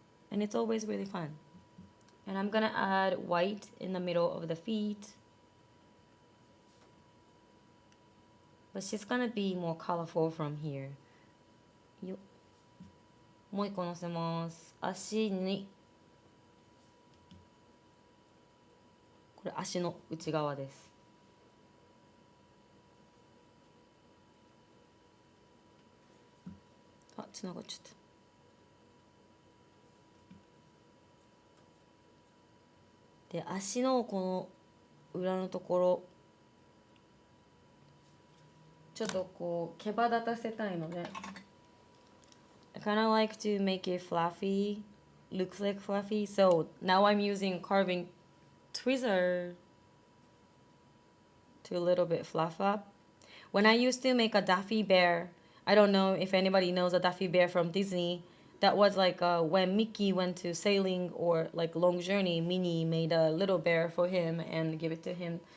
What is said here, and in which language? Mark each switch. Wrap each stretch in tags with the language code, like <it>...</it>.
<en>And it's always really fun. And I'm gonna add white in the middle of the feet, but she's gonna be more colorful from here.</en> <ja>よ、もう一個乗せます。足に、これ足の内側です。あ、つながっちゃった。で、足のこの裏のところ、ちょっとこう毛羽立たせたいので、</ja> <en>I kind of like to make it fluffy, looks like fluffy. So now I'm using carving tweezer to a little bit fluff up. When I used to make a Daffy bear, I don't know if anybody knows a Daffy bear from Disney. That was like when Mickey went to sailing or like long journey, Minnie made a little bear for him and give it to him.</en>